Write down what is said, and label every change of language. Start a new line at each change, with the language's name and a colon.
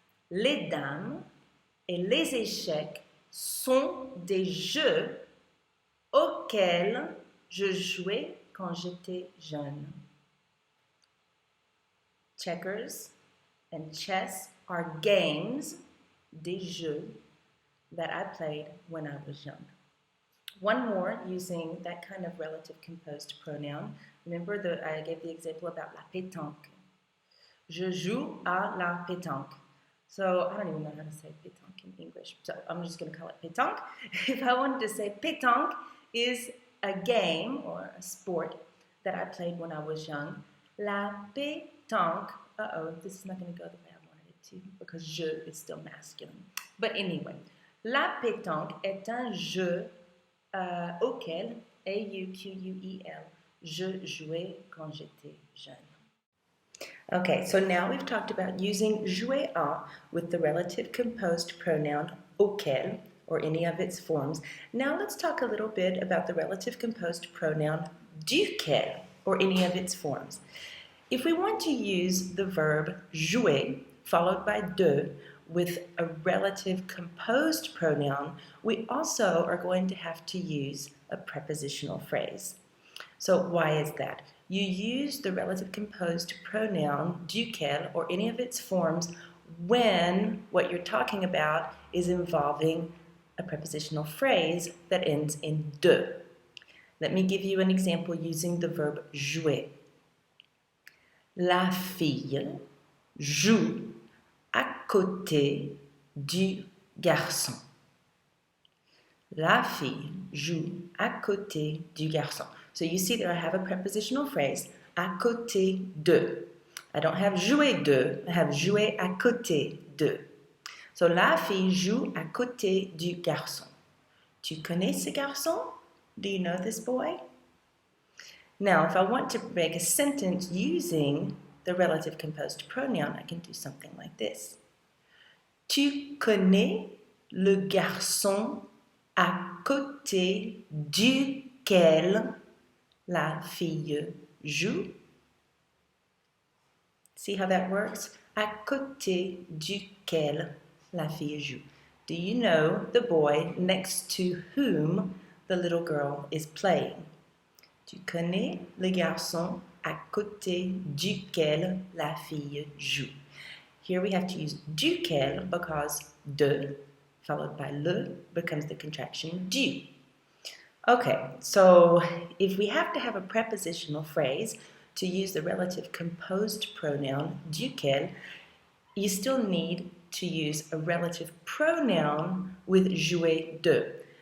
French: Les dames et les échecs sont des jeux auxquels je jouais quand j'étais jeune.
English: Checkers and chess are games,
French: des jeux,
English: that I played when I was young. One more using that kind of relative composed pronoun. Remember that I gave the example about la pétanque.
French: Je joue à la pétanque.
English: So I don't even know how to say pétanque in English, so I'm just going to call it pétanque. If I wanted to say pétanque is a game or a sport that I played when I was young. La pétanque, this is not going to go the way I wanted it to because je is still masculine. But anyway,
French: la pétanque est un jeu auquel, A-U-Q-U-E-L, je jouais quand j'étais jeune.
English: Okay, so now we've talked about using jouer à with the relative composed pronoun auquel, or any of its forms. Now let's talk a little bit about the relative composed pronoun duquel, or any of its forms. If we want to use the verb jouer, followed by de, with a relative composed pronoun, we also are going to have to use a prepositional phrase. So why is that? You use the relative composed pronoun duquel or any of its forms when what you're talking about is involving a prepositional phrase that ends in de. Let me give you an example using the verb jouer.
French: La fille joue à côté du garçon. La fille joue à côté du garçon.
English: So you see there I have a prepositional phrase, à côté de. I don't have jouer de, I have jouer à côté de.
French: So la fille joue à côté du garçon. Tu connais ce garçon?
English: Do you know this boy? Now, if I want to make a sentence using the relative composed pronoun, I can do something like this.
French: Tu connais le garçon à côté duquel la fille joue?
English: See how that works?
French: À côté duquel la fille joue.
English: Do you know the boy next to whom the little girl is playing?
French: Tu connais le garçon à côté duquel la fille joue.
English: Here we have to use duquel because de followed by le becomes the contraction du. Okay, so if we have to have a prepositional phrase to use the relative composed pronoun duquel, you still need to use a relative pronoun with jouer de.